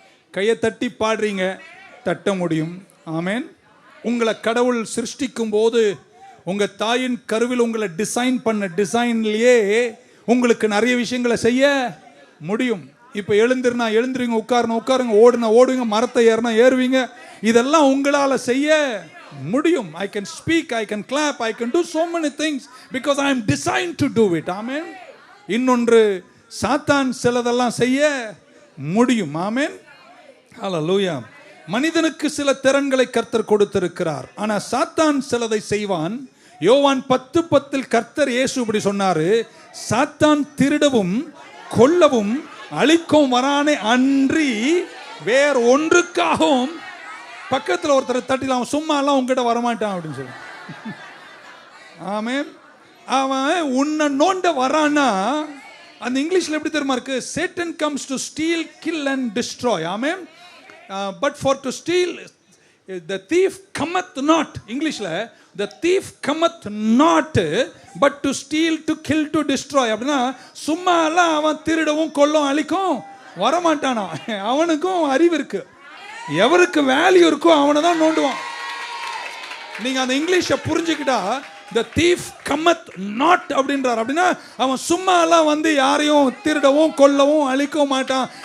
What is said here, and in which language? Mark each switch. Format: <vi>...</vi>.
<ta>கையை தட்டி பாடுறீங்க, தட்ட முடியும். ஆமென். உங்களை கடவுள் சிருஷ்டிக்கும் போது உங்க தாயின் கருவில் உங்களை டிசைன் பண்ண டிசைன்லயே உங்களுக்கு நிறைய விஷயங்களை செய்ய முடியும். இப்போ எழுந்துருவீங்க, உட்காருங்க, ஓடுவீங்க, மரத்தை ஏறினா ஏறுவீங்க. இதெல்லாம் உங்களால செய்ய முடியும்.</ta> <en>I can speak, I can clap, I can do so many things because I am designed to do it.</en> <ta>ஆமென். இன்னொன்று, சாத்தான் சிலதெல்லாம் செய்ய முடியும். ஆமென். ஹல்லேலூயா. மனிதனுக்கு சில திறன்களை கர்த்தர் கொடுத்திருக்கிறார். ஆனா சாத்தான் சிலதை செய்வான். யோவான் 10:10 கர்த்தர் இயேசு இப்படி சொன்னாரு, சாத்தான் திருடவும் கொல்லவும் அழிக்கவும் வரானே அன்றி வேற ஒன்றுக்காகவும். பக்கத்தில் ஒருத்தர் தட்டிலாம், சும்மா எல்லாம் உங்ககிட்ட வரமாட்டான் அப்படின்னு சொல்லி. ஆமென். அவன் உன்னை நோண்ட வரானா, அந்த இங்கிலீஷ்ல எப்படி தெரியுமா இருக்கு?</ta> <en>Satan comes to steal, kill and destroy. ஆமென். But for to steal, the thief cometh not. இங்கிலீஷ்ல the thief cometh not but to steal, to kill, to destroy.</en> <ta>அப்படின்னா சும்மா எல்லாம் அவன் திருடவும் கொல்லவும் அழிக்கும் வரமாட்டானா. அவனுக்கும் அறிவு இருக்கு. எவருக்கு வேல்யூ இருக்கோ அவனை தான் நோண்டுவான். நீங்க அந்த இங்கிலீஷை புரிஞ்சுக்கிட்டா,</ta> <en>the thief cometh not</en> <ta>அப்படின்றார். அப்படின்னா அவன் சும்மா எல்லாம் வந்து யாரையும் திருடவும் கொல்லவும் அழிக்கவும் மாட்டான்.</ta>